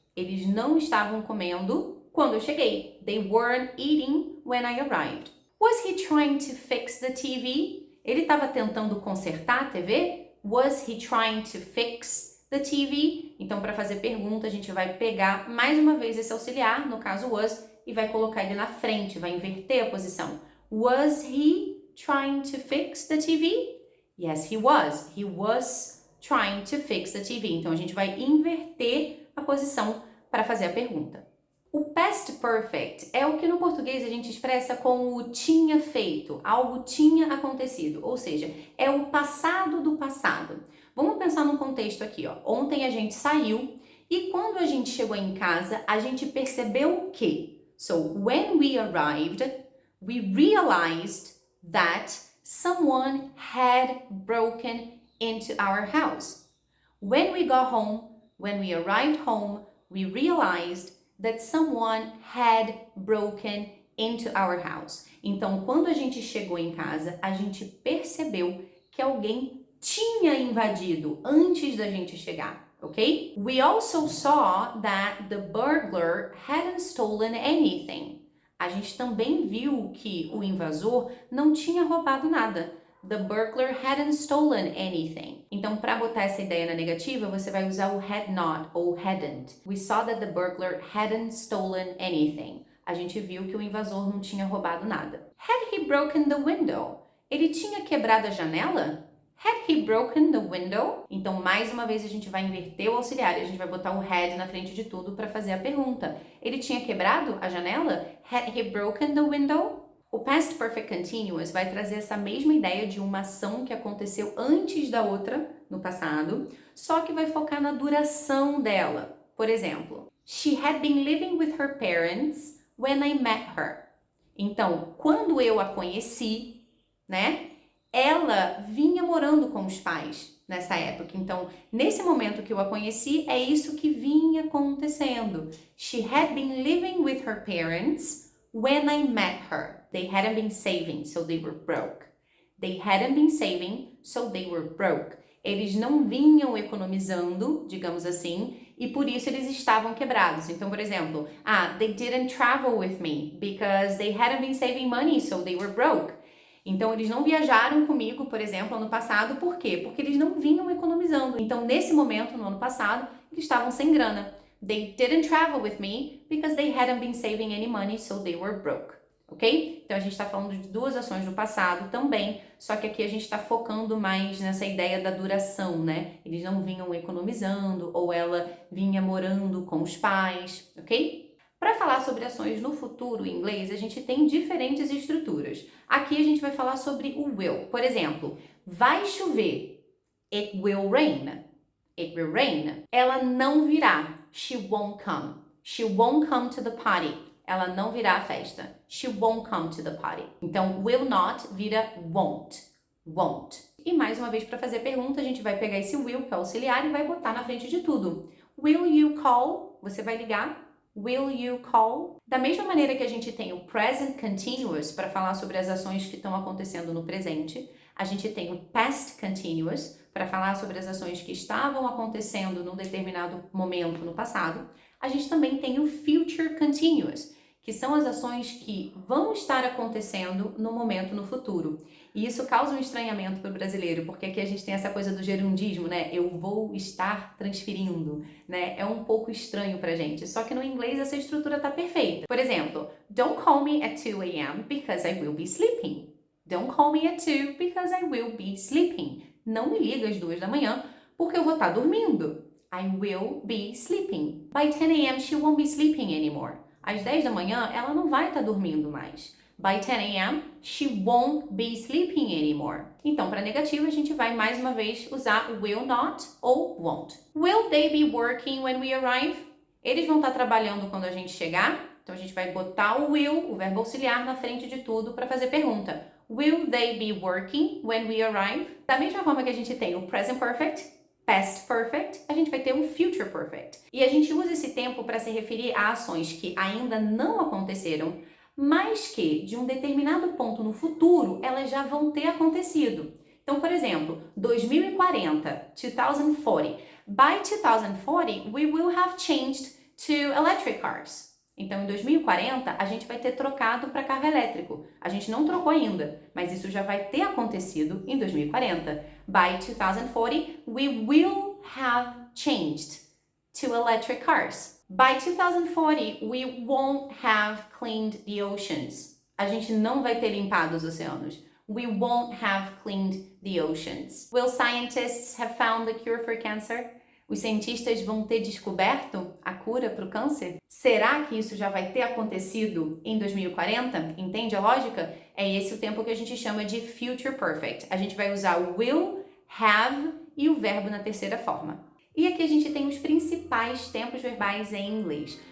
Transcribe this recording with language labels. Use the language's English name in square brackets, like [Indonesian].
[Portuguese] Eles não estavam comendo quando eu cheguei. [English] They weren't eating when I arrived. Was he trying to fix the TV? [Portuguese] Ele estava tentando consertar a TV? [English] Was he trying to fix the TV? [Portuguese] Então, para fazer pergunta, a gente vai pegar mais uma vez esse auxiliar, no caso was, e vai colocar ele na frente, vai inverter a posição. [English] Was he trying to fix the TV? Yes, he was. He was trying to fix the TV. [Portuguese] Então, a gente vai inverter a posição para fazer a pergunta. O past perfect é o que no português a gente expressa com o tinha feito, algo tinha acontecido, ou seja, é o passado do passado. Vamos pensar num contexto aqui, ó. Ontem a gente saiu e quando a gente chegou em casa, a gente percebeu o quê? [English] So, when we arrived, we realized that someone had broken into our house. When we got home, when we arrived home, we realized that someone had broken into our house. [Portuguese] Então, quando a gente chegou em casa, a gente percebeu que alguém tinha invadido antes da gente chegar, ok? [English] We also saw that the burglar hadn't stolen anything. [Portuguese] A gente também viu que o invasor não tinha roubado nada. [English] The burglar hadn't stolen anything. [Portuguese] Então, para botar essa ideia na negativa, você vai usar o had not ou hadn't. [English] We saw that the burglar hadn't stolen anything. [Portuguese] A gente viu que o invasor não tinha roubado nada. [English] Had he broken the window? [Portuguese] Ele tinha quebrado a janela? [English] Had he broken the window? [Portuguese] Então, mais uma vez, a gente vai inverter o auxiliar e a gente vai botar o had na frente de tudo para fazer a pergunta. Ele tinha quebrado a janela? [English] Had he broken the window? [Portuguese] O past perfect continuous vai trazer essa mesma ideia de uma ação que aconteceu antes da outra no passado, só que vai focar na duração dela. Por exemplo, [English] she had been living with her parents when I met her. [Portuguese] Então, quando eu a conheci, né? Ela vinha morando com os pais nessa época. Então, nesse momento que eu a conheci, é isso que vinha acontecendo. [English] She had been living with her parents when I met her. They hadn't been saving, so they were broke. They hadn't been saving, so they were broke. [Portuguese] Eles não vinham economizando, digamos assim, e por isso eles estavam quebrados. Então, por exemplo, [English] they didn't travel with me because they hadn't been saving money, so they were broke. [Portuguese] Então, eles não viajaram comigo, por exemplo, ano passado, por quê? Porque eles não vinham economizando. Então, nesse momento, no ano passado, eles estavam sem grana. [English] They didn't travel with me because they hadn't been saving any money, so they were broke. Ok? [Portuguese] Então, a gente está falando de duas ações do passado também, só que aqui a gente está focando mais nessa ideia da duração, né? Eles não vinham economizando ou ela vinha morando com os pais, ok? Para falar sobre ações no futuro em inglês, a gente tem diferentes estruturas. Aqui a gente vai falar sobre o will. Por exemplo, vai chover. [English] It will rain. It will rain. [Portuguese] Ela não virá. [English] She won't come. She won't come to the party. [Portuguese] Ela não virá à festa. [English] She won't come to the party. [Portuguese] Então, will not vira won't. Won't. E mais uma vez, para fazer pergunta, a gente vai pegar esse will, que é auxiliar, e vai botar na frente de tudo. [English] Will you call? [Portuguese] Você vai ligar. [English] Will you call? [Portuguese] Da mesma maneira que a gente tem o present continuous para falar sobre as ações que estão acontecendo no presente, a gente tem o past continuous para falar sobre as ações que estavam acontecendo num determinado momento no passado. A gente também tem o future continuous, que são as ações que vão estar acontecendo no momento no futuro. E isso causa um estranhamento para o brasileiro, porque aqui a gente tem essa coisa do gerundismo, né? Eu vou estar transferindo, né? É um pouco estranho pra gente. Só que no inglês essa estrutura tá perfeita. Por exemplo, [English] don't call me at 2 a.m. because I will be sleeping. Don't call me at 2 because I will be sleeping. [Portuguese] Não me liga às 2 da manhã, porque eu vou estar dormindo. [English] I will be sleeping. By 10 a.m. she won't be sleeping anymore. [Portuguese] Às 10 da manhã, ela não vai estar dormindo mais. [English] By 10 a.m., she won't be sleeping anymore. [Portuguese] Então, para negativa, a gente vai mais uma vez usar will not ou won't. [English] Will they be working when we arrive? [Portuguese] Eles vão estar trabalhando quando a gente chegar? Então, a gente vai botar o will, o verbo auxiliar, na frente de tudo para fazer pergunta. [English] Will they be working when we arrive? [Portuguese] Da mesma forma que a gente tem o present perfect, past perfect, a gente vai ter o future perfect. E a gente usa esse tempo para se referir a ações que ainda não aconteceram, mas que, de um determinado ponto no futuro, elas já vão ter acontecido. Então, por exemplo, 2040, 2040. [English] By 2040, we will have changed to electric cars. [Portuguese] Então, em 2040, a gente vai ter trocado para carro elétrico. A gente não trocou ainda, mas isso já vai ter acontecido em 2040. [English] By 2040, we will have changed to electric cars. By 2040, we won't have cleaned the oceans. [Portuguese] A gente não vai ter limpado os oceanos. [English] We won't have cleaned the oceans. Will scientists have found the cure for cancer? [Portuguese] Os cientistas vão ter descoberto a cura para o câncer? Será que isso já vai ter acontecido em 2040? Entende a lógica? É esse o tempo que a gente chama de future perfect. A gente vai usar o will, have e o verbo na terceira forma. E aqui a gente tem os principais tempos verbais em inglês.